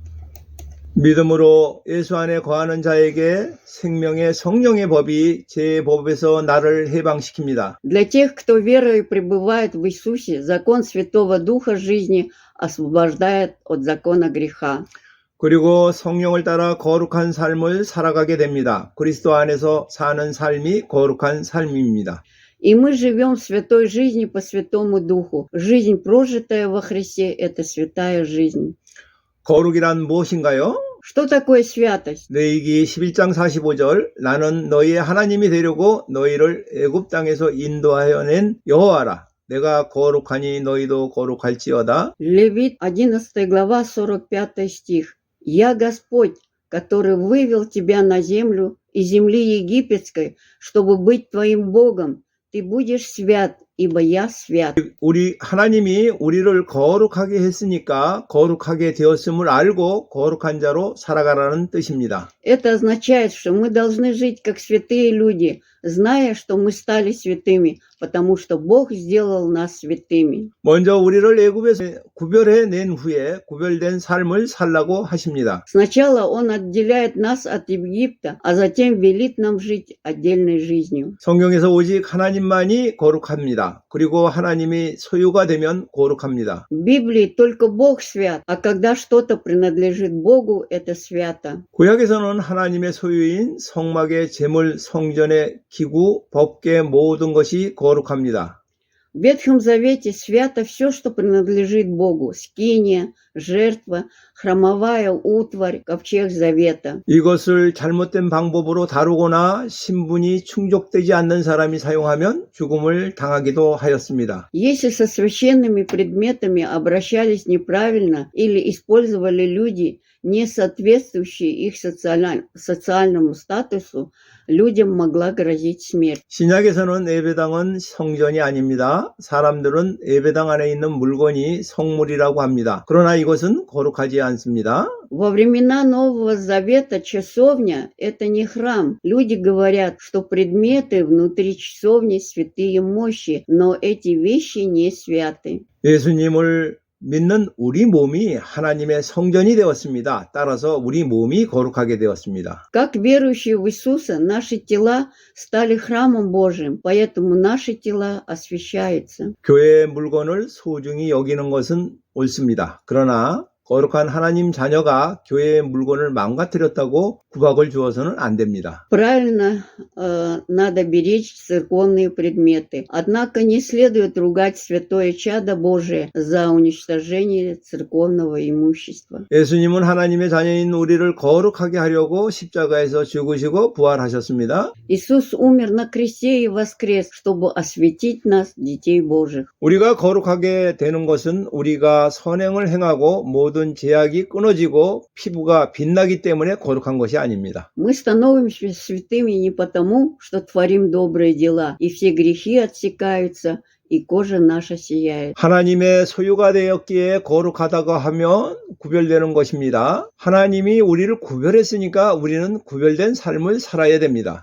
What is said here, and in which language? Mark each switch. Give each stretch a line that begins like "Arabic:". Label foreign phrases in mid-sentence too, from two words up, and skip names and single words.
Korean: 믿음으로 예수 안에 거하는 자에게 생명의 성령의 법이 제 법에서 나를 해방시킵니다.
Russian: Для тех, кто верой пребывает в Иисусе, закон Святого Духа жизни освобождает от закона греха.
Korean: 그리고 성령을 따라 거룩한 삶을 살아가게 됩니다. 그리스도 안에서 사는 삶이 거룩한 삶입니다.
Russian: И мы живем в святой жизни по Святому Духу. Жизнь, прожитая во Христе, это святая жизнь.
Korean: 거룩이란 무엇인가요?
Russian: Что такое святость?
Korean: 레위기 11장 45절 나는 너희의 하나님이 되려고 너희를 애굽 땅에서 인도하여 낸 여호와라. 내가 거룩하니 너희도 거룩할지어다.
Russian: Левит 11 глава 45 стих. «Я Господь, который вывел тебя на землю из земли египетской, чтобы быть твоим Богом. Ты будешь свят, ибо я свят».
Korean: 우리 하나님이 우리를 거룩하게 했으니까 거룩하게 되었음을 알고 거룩한 자로 살아가라는 뜻입니다.
Russian: Это означает, что мы должны жить как святые люди, зная, что мы стали святыми, потому что Бог сделал нас святыми.
Korean: 먼저 우리를 애굽에서 구별해 낸 후에 구별된 삶을 살라고 하십니다.
Russian: Сначала Он отделяет нас от Египта, а затем велит нам жить отдельной жизнью.
Korean: 성경에서 오직 하나님만이 거룩합니다. 그리고 하나님이 소유가 되면 거룩합니다.
Russian: В Библии только Бог свят, а когда что-то принадлежит Богу, это свято.
Korean: 구약에서는 하나님의 소유인 성막의 제물, 성전의 기구, 법궤 모든 것이 거룩합니다.
Russian: В Ветхом Завете свято все, что принадлежит Богу. Скиния, жертва, храмовая утварь, ковчег Завета.
Korean: 이것을 잘못된 방법으로 다루거나 신분이 충족되지 않는 사람이 사용하면 죽음을 당하기도 하였습니다.
Russian: Если со священными предметами обращались неправильно или использовали люди, не соответствующие их социальному статусу, людям могла грозить смерть.
Korean: 신약에서는 예배당은 성전이 아닙니다. 사람들은 예배당 안에 있는 물건이 성물이라고 합니다. 그러나 이것은 거룩하지 않습니다.
Russian: Во времена Нового Завета часовня – это не храм. Люди говорят, что предметы внутри часовни святые мощи, но эти вещи не святы.
Korean: 예수님을 믿는 у리 몸이 하나님의 성전이 되었습니다. 따라서 우리 몸이 거룩하게 되었습니다.
Russian: Как верующие в Иисуса, наши тела стали храмом Божьим, поэтому наши тела освящаются.
Korean: 교회의 물건을 소중히 여기는 것은 옳습니다. 그러나 거룩한 하나님 자녀가 교회의 물건을 망가뜨렸다고 구박을 주어서는 안 됩니다.
Russian: Правильно, надо беречь церковные предметы. Однако не следует ругать святое чадо Божие за уничтожение церковного имущества.
Korean: 예수님은 하나님의 자녀인 우리를 거룩하게 하려고 십자가에서 죽으시고 부활하셨습니다.
Russian: Иисус умер на кресте и воскрес, чтобы осветить нас, детей Божьих.
Korean: 우리가 거룩하게 되는 것은 우리가 선행을 행하고 모든 제약이 끊어지고 피부가 빛나기 때문에 거룩한 것이 아닙니다.
Russian: Мы становимся святыми не потому, что творим добрые дела, и все грехи отсекаются, и кожа наша сияет.
Korean: 하나님의 소유가 되었기에 거룩하다고 하면 구별되는 것입니다. 하나님이 우리를 구별했으니까 우리는 구별된 삶을 살아야 됩니다.